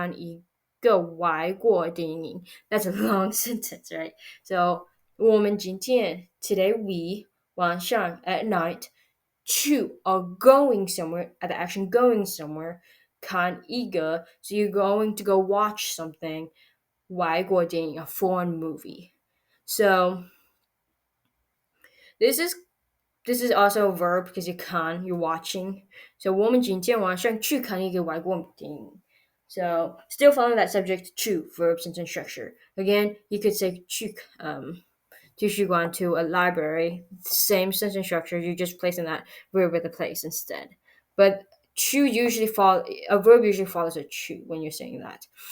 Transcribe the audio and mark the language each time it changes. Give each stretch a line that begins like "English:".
Chinese: 我们今天晚上去看一个外国电影.
English: That's a long sentence, right? So
Chinese: 我们今天
English: today we 晚上 at night 去 are going somewhere at the action going somewhere.
Chinese: 看一个
English: so you're going to go watch something.
Chinese: 外国电影
English: a foreign movie. So this is also a verb because you're watching.
Chinese: So 我们今天晚上去看一个外国电影.
English: So still following that subject 去 verb sentence structure. Again, you could say
Chinese: 去图书馆
English: to a library. Same sentence structure. You're just placing that verb at the place instead. But a verb usually follows a 去 when you're saying that.